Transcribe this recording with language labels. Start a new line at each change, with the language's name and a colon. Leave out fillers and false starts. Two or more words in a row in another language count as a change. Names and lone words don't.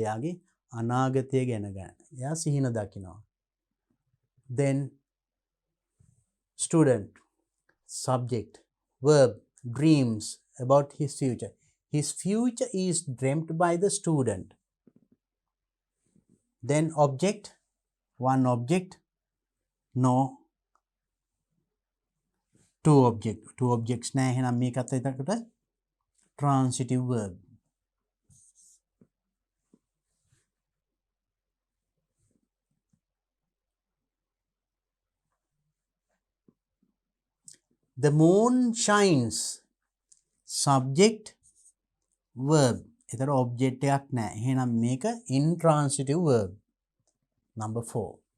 Sinhala: යාගේ අනාගතය ගැන එයා සිහින දකිනවා.
English: Then student subject verb dreams about his future. His future is dreamt by the student. Then object, one object, no, two objects නෑ.
Sinhala: එහෙනම් මේකත් එතකොට
English: transitive verb. The moon shines. Subject verb.
Sinhala: එතන object එකක් නෑ. එහෙනම් මේක
English: intransitive verb. Number 4.